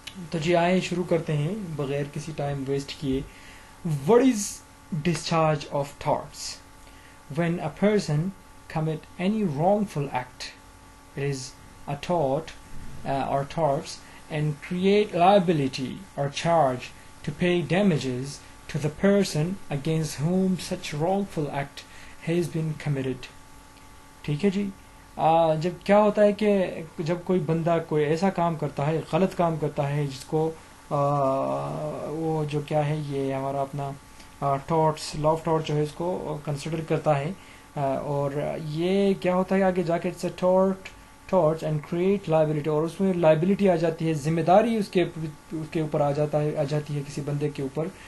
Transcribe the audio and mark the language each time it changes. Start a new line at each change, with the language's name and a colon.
Urdu: تو جی آئیں شروع کرتے ہیں بغیر کسی ٹائم ویسٹ کیے.
English: What is discharge of thoughts? When a person commit any wrongful act, it is a thought or thoughts and create liability or charge to pay damages to the person against whom such wrongful act has been committed.
Urdu: ٹھیک ہے جی. جب کیا ہوتا ہے کہ جب کوئی بندہ کوئی ایسا کام کرتا ہے، غلط کام کرتا ہے، جس کو وہ جو کیا ہے یہ ہمارا اپنا ٹارٹس، لا آف ٹارٹ جو ہے اس کو کنسیڈر کرتا ہے، اور یہ کیا ہوتا ہے آگے جا کے
English: it's a torts and create liability,
Urdu: اور اس میں لائبلٹی آ جاتی ہے، ذمہ داری اس کے اوپر آ جاتی ہے کسی بندے کے اوپر.